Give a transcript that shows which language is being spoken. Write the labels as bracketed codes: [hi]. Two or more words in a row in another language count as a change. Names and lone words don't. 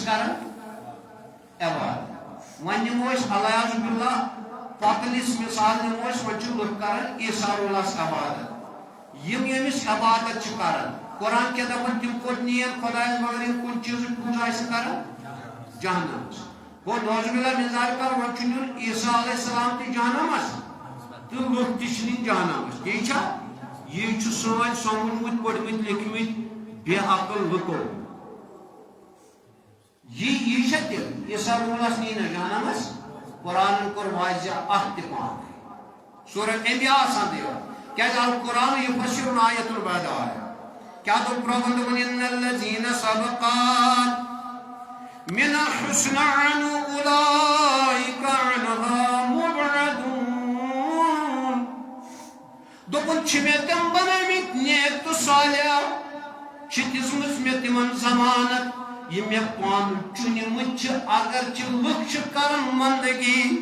[ks] کران عبادت وۄنۍ نِمو أسۍ [ar] الیاذ باللہ [ks] پۄتٕلِس مثال نِمو أسۍ وۄنۍ چھِ لُکھ کران عیسیٰ اللہس عبادت یِم ییٚمِس عبادت چھِ کران قرآن کیٛاہ دپان تِم کوٚت نِیَن خۄدایس مگر یِم کُنہِ چیٖزٕچ پوٗجا آسن کران جہنمس گوٚو [ar] نعوذ باللہ من ذالِکَ [ks] وۄنۍ چھُ نیُن عیسیٰ [ar] علیہ السلام [ks] تہِ جہنمس تہٕ لُکھ تہِ چھِ نِنۍ جہنمس تی چھا یہِ چھُ سٲنۍ سمجھمٕتۍ پٔرمٕتۍ لیکھمٕتۍ بے عقل لُکو یہِ چھا تہِ عیسیٰ اللہ نی نہ جہنمس قرآنن کوٚر واضح اکھ تہِ پان سورہ انبیاء آسان دِوان کیٛازِ [ar] القرآن یُفَسِّرُ آیَةً بَعدَ آیَةٍ [ks] کیٛاہ دوٚپ رۄبن دوٚپُن [ar] اِنَّ الَّذِیٖنَ سَبَقَتْ مِنَ الْحُسْنَى أُولَٰئِکَ عَنْہَا مُبْعَدُونَ [ks] دوٚپُن چھِ مےٚ تِم بنٲومٕتۍ نیک تہٕ صالح چھِ دِژمٕژ مےٚ تِمن ضمانت یہِ مےٚ پانہٕ چُنمٕتۍ چھِ اگرچہِ لُکھ چھِ کران بندگی